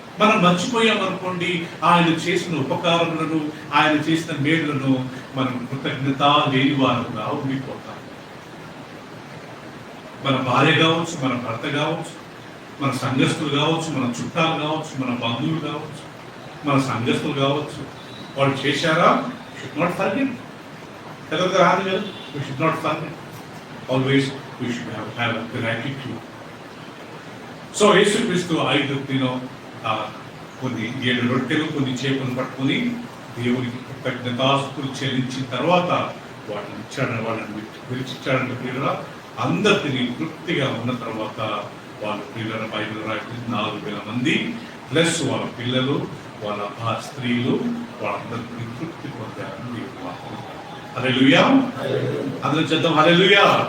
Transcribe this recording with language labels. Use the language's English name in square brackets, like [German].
[Telugu] మనం మర్చిపోయామనుకోండి, ఆయన చేసిన ఉపకారములను, ఆయన చేసిన మేలులను మనం కృతజ్ఞత లేని వారుగా ఉండిపోతాం. మన భార్య కావచ్చు, మన భర్త కావచ్చు, మన సంఘస్థులు కావచ్చు, మన చుట్టాలు కావచ్చు, మన బంధువులు కావచ్చు, మన సంఘస్థులు కావచ్చు, వాళ్ళు చేశారా, [English] Should not forget. [Telugu] రాదు కదా, [English] we should not forget. Always we should have a gratitude. [Telugu] So యేసుక్రీస్తు 5 కొన్ని 7 రొట్టెలు కొన్ని చేపలు పట్టుకొని దేవునికి కృతజ్ఞతాస్తుతులు చెల్లించిన తర్వాత వాళ్ళని విడిచిచ్చాడంటే ప్రియుల. అందరు తిరిగి తృప్తిగా ఉన్న తర్వాత వాళ్ళ పిల్లల బైబిల్ రాయబడి 4,000 మంది ప్లస్ వాళ్ళ పిల్లలు, వాళ్ళ స్త్రీలు, వాళ్ళందరికీ తృప్తి పొందారని హల్లెలూయా. అందరూ చేద్దాం హల్లెలూయా.